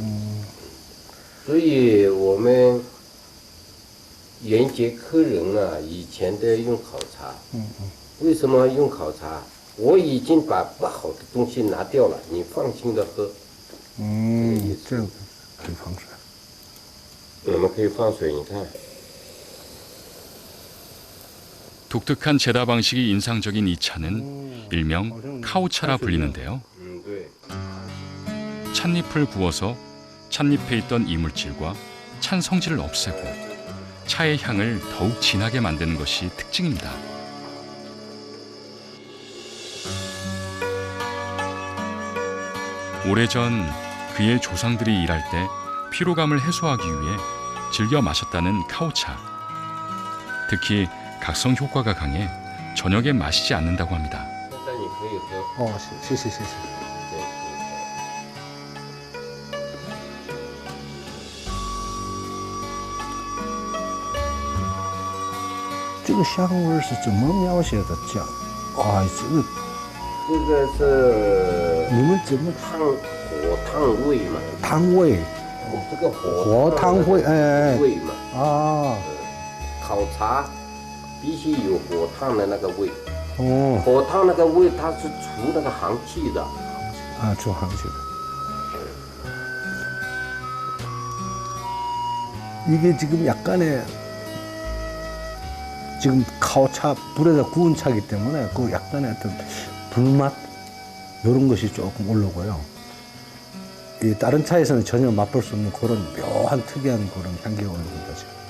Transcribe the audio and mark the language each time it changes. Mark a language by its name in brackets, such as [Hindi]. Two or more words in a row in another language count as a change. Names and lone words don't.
[Chinese] 所以我们沿街客人啊，以前都要用烤茶。为什么用烤茶？我已经把不好的东西拿掉了，你放心的喝。这样子可以放水。我们可以放水，你看。 [Korean] 독특한 제다 방식이 인상적인 이 차는 일명 카오차라 불리는데요. 찻잎을 구워서 찻잎에 있던 이물질과 찬 성질을 없애고 차의 향을 더욱 진하게 만드는 것이 특징입니다. 오래전 그의 조상들이 일할 때 피로감을 해소하기 위해 즐겨 마셨다는 카오차. 특히 각성 효과가 강해 저녁에 마시지 않는다고 합니다. [Chinese] 谢谢。这个香味是怎么描写的？讲，这个是你们怎么火烫味嘛？汤味？这个火汤味，味嘛？啊，烤茶必须有火烫的那个味。火烫那个味，它是除那个寒气的。除寒气的。 [Korean] 이게 지금 약간의 지금 카오차 불에다 구운 차이기 때문에 그 약간의 어떤 불맛 이런 것이 조금 올라오고요. 이 다른 차에서는 전혀 맛볼 수 없는 그런 묘한 특이한 그런 향기가 올라오는 거죠.